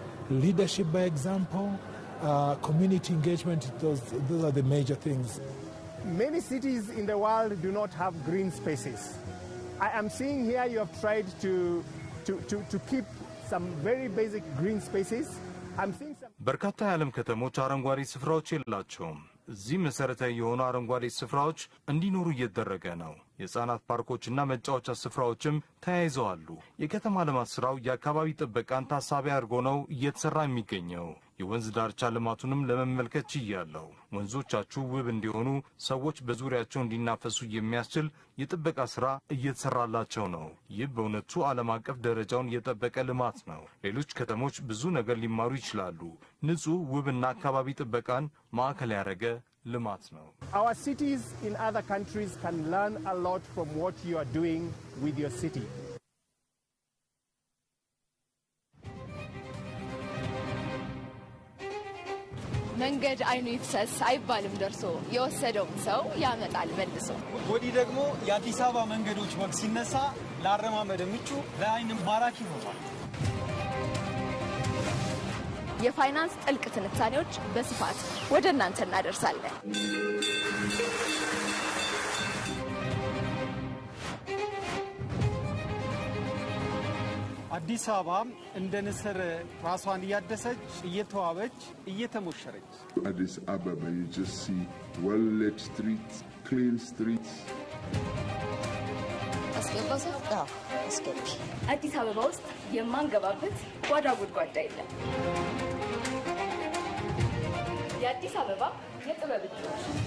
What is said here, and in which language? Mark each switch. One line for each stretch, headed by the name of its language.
English: Leadership by example, community engagement, those are the major things. Many cities in the world do not have green spaces. I am seeing here you have tried to keep some very basic green spaces. I'm seeing some...
Amharic: በርካታ የዓለም ከተሞች አረንጓዴ ስፍራዎች የላቸውም። እዚህ መሰረታዊ የሆኑ አረንጓዴ ስፍራዎች እንዲኖሩ እየተደረገ ነው። የህፃናት ፓርኮችና መጫወቻ ስፍራዎችም ተያይዘዋሉ። የከተማ ልማት ስራው የአካባቢ ጥበቃን ታሳቢ አድርጎ ነው እየተሰራ የሚገኘው። የወንዝ ዳርቻ ልማቱንም ለመመልከት ችያለሁ። ወንዞቻችሁ ውብ እንዲሆኑ፣ ሰዎች በዙሪያቸው እንዲናፈሱ የሚያስችል የጥበቃ ስራ እየተሰራላቸው ነው። ይህ በእውነቱ ዓለም አቀፍ ደረጃውን የጠበቀ ልማት ነው። ሌሎች ከተሞች ብዙ ነገር ሊማሩ ይችላሉ። ንጹህ ውብና አካባቢ ጥበቃን ማዕከል ያደረገ ልማት ነው።
English: Our cities in other countries can learn a lot from what you are doing with your city.
Amharic: መንገድ አይኑ ይፍሰስ አይባልም ደርሶ የወሰደውን ሰው ያመጣል መልሶ። ወዲህ ደግሞ የአዲስ አበባ መንገዶች ወግ ሲነሳ ለአረማመድ ምቹ ለአይንም ማራኪ ሆኗል። የፋይናንስ ጥልቅ ትንታኔዎች በስፋት ወደ እናንተ እናደርሳለን። አዲስ አበባ እንደ ንስር ራሷን እያደሰች እየተዋበች እየተሞሸረች
English: Addis Ababa, you just see well-lit streets, clean streets.
Amharic: አዲስ አበባ ውስጥ የማንገባበት ጓዳ ጉድጓዳ የለም። የአዲስ አበባ የጥበብ እጆች